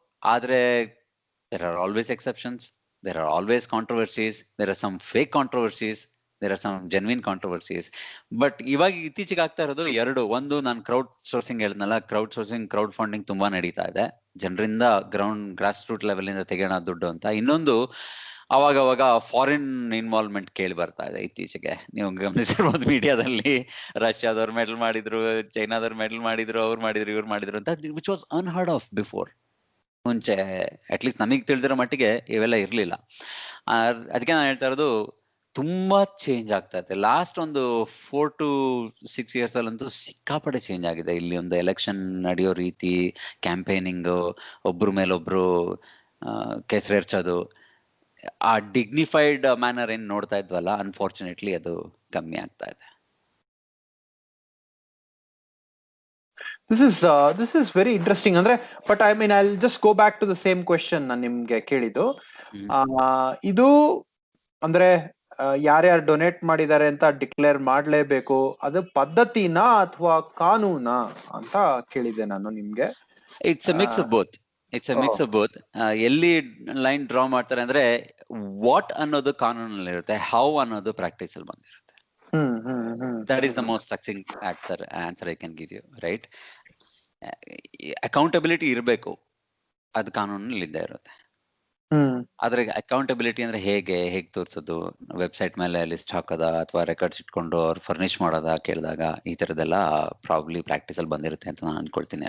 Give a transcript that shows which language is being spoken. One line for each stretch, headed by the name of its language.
English: ಆದ್ರೆ there are always exceptions, there are always controversies, there are some fake controversies, there are some genuine controversies.
Kannada: But ಇವಾಗ ಇತ್ತೀಚೆಗೆ ಆಗ್ತಾ ಇರೋದು ಎರಡು. ಒಂದು, ನಾನು ಕ್ರೌಡ್ ಸೋರ್ಸಿಂಗ್ ಹೇಳಿದ್ನಲ್ಲ, ಕ್ರೌಡ್ ಫಂಡಿಂಗ್ ತುಂಬಾ ನಡೀತಾ ಇದೆ, ಜನರಿಂದ ಗ್ರಾಸ್ ರೂಟ್ ಲೆವೆಲ್ ಇಂದ ತೆಗೆಯೋಣ ದುಡ್ಡು ಅಂತ. ಇನ್ನೊಂದು, ಅವಾಗ ಫಾರಿನ್ ಇನ್ವಾಲ್ವ್ಮೆಂಟ್ ಕೇಳಿ ಬರ್ತಾ ಇದೆ ಇತ್ತೀಚೆಗೆ. ನೀವು ಗಮನಿಸಿರ್ಬೋದು ಮೀಡಿಯಾದಲ್ಲಿ, ರಷ್ಯಾದವ್ರು ಮೆಡಲ್ ಮಾಡಿದ್ರು, ಚೈನಾದವ್ರು ಮೆಡಲ್ ಮಾಡಿದ್ರು, ಅವ್ರು ಮಾಡಿದ್ರು, ಇವ್ರು ಮಾಡಿದ್ರು ಅಂತ,
English: Which was unheard of before.
Kannada: ಮುಂಚೆ ಅಟ್ಲೀಸ್ಟ್ ನಮಗ್ ತಿಳಿದಿರೋ ಮಟ್ಟಿಗೆ ಇವೆಲ್ಲ ಇರ್ಲಿಲ್ಲ. ಅದಕ್ಕೆ ನಾನು ಹೇಳ್ತಾ ಇರೋದು, ತುಂಬಾ ಚೇಂಜ್ ಆಗ್ತಾ ಇದೆ. ಲಾಸ್ಟ್ ಒಂದು 4 to 6 years ಅಲ್ಲಂತೂ ಸಿಕ್ಕಾಪಟ್ಟೆ ಚೇಂಜ್ ಆಗಿದೆ. ಇಲ್ಲಿ ಒಂದು ಎಲೆಕ್ಷನ್ ನಡೆಯೋ ರೀತಿ, ಕ್ಯಾಂಪೇನಿಂಗ್, ಒಬ್ರ ಮೇಲೊಬ್ರು ಕೆಸರೆರ್ಚೋದು, ಆ ಡಿಗ್ನಿಫೈಡ್ ಮ್ಯಾನರ್ ಏನ್ ನೋಡ್ತಾ ಇದ್ವಲ್ಲ, ಅನ್ಫಾರ್ಚುನೇಟ್ಲಿ ಅದು ಕಮ್ಮಿ ಆಗ್ತಾ ಇದೆ.
English: This is very interesting. ಅಂದ್ರೆ but I mean I'll just go back to the same question
Kannada: ನಾನು ನಿಮ್ಗೆ ಕೇಳಿದ್ದು. ಇದು ಅಂದ್ರೆ ಯಾರ್ಯಾರು ಡೊನೇಟ್ ಮಾಡಿದ್ದಾರೆ ಅಂತ ಡಿಕ್ಲೇರ್ ಮಾಡ್ಲೇಬೇಕು, ಅದು ಪದ್ಧತಿನಾ ಅಥವಾ ಕಾನೂನಾ ಅಂತ ಕೇಳಿದೆ ನಾನು ನಿಮ್ಗೆ.
English: It's a mix of both.
Kannada: ಎಲ್ಲಿ ಲೈನ್ ಡ್ರಾ ಮಾಡ್ತಾರೆ ಅಂದ್ರೆ, ವಾಟ್ ಅನ್ನೋದು ಕಾನೂನಲ್ಲಿ ಇರುತ್ತೆ, ಹೌ ಅನ್ನೋದು ಪ್ರಾಕ್ಟೀಸ್ ಅಲ್ಲಿ ಬಂದಿರುತ್ತೆ.
English: That is the most succinct answer I can give you, right?
Kannada: Accountability ಇರಬೇಕು, ಅದು ಕಾನೂನಲ್ಲಿ ಇದ್ದೇ ಇರುತ್ತೆ. ಆದ್ರೆ ಅಕೌಂಟಬಿಲಿಟಿ ಅಂದ್ರೆ ಹೇಗೆ ತೋರ್ಸೋದು, ವೆಬ್ಸೈಟ್ ಮೇಲೆ ಲಿಸ್ಟ್ ಹಾಕೋದ, ಅಥವಾ ರೆಕಾರ್ಡ್ಸ್ ಇಟ್ಕೊಂಡು ಅವ್ರು ಫರ್ನಿಶ್ ಮಾಡೋದ ಕೇಳಿದಾಗ, ಈ ತರದೆಲ್ಲ ಪ್ರಾಬ್ಲಿ ಪ್ರಾಕ್ಟೀಸ್ ಅಲ್ಲಿ ಬಂದಿರುತ್ತೆ ಅಂತ ನಾನು ಅನ್ಕೊಳ್ತೀನಿ.